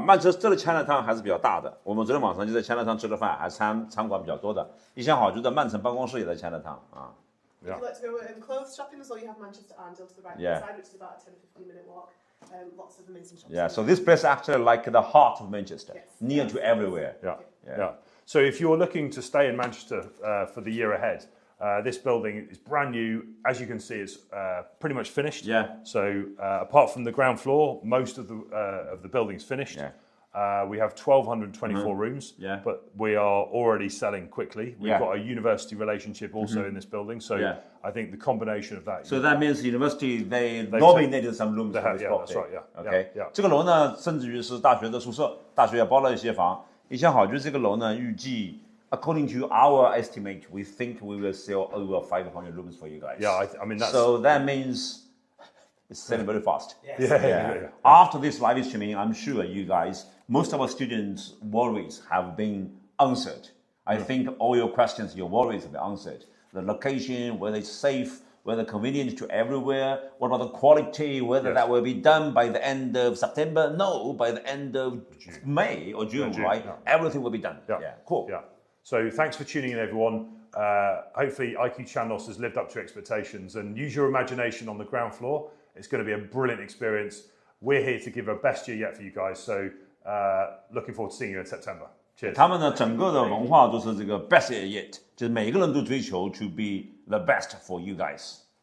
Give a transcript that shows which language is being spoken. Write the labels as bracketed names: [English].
[Chinese] 曼彻斯特的 Chinatown 还是比较大的。我们昨天晚上就在 Chinatown 吃了饭，还餐馆比较多的。一向好就在曼城办公室也在 Chinatown 啊。 [English] If you like to go clothes shopping as well, you have Manchester Arndale to the right Yeah. side, which is about a 10-15 minute walk. Lots of amazing shops. Yeah, so this place actually like the heart of Manchester, Yes. near to everywhere. Yeah. Yeah. Yeah. So if you're looking to stay in Manchester for the year ahead, this building is brand new. As you can see, it's pretty much finished. Yeah. So apart from the ground floor, most of the building's finished. Yeah. We have 1,224 rooms, Yeah. but we are already selling quickly. We've Yeah. got a university relationship also in this building, so Yeah. I think the combination of that. So that means university they nominated some rooms They for have, this that's right, yeah, Okay. yeah, yeah. [Chinese] 这个楼呢，甚至于是大学的宿舍，大学也包了一些房。一向好，就是这个楼呢，预计 [English] according to our estimate, we think we will sell over 500 rooms for you guys. Yeah, I mean that's. So that means it's selling very fast. Yes. Yeah. After this live streaming, I'm sure you guys, most of our students' worries have been answered. I think all your questions, your worries have been answered. The location, whether it's safe, whether convenient to everywhere, what about the quality, whether that will be done by the end of September? No, by the end of May or June, June, right? yeah. Everything will be done. Yeah. Cool. Yeah. So thanks for tuning in, everyone. Hopefully, IQ Chandos has lived up to expectations, and use your imagination on the ground floor. It's going to be a brilliant experience. We're here to give our best year yet for you guys. So looking forward to seeing you in September. Cheers. [Chinese] 他们呢，整个的文化都是这个 [English] best yet， [Chinese] 就是每个人都追求 [English] to be the best for you guys.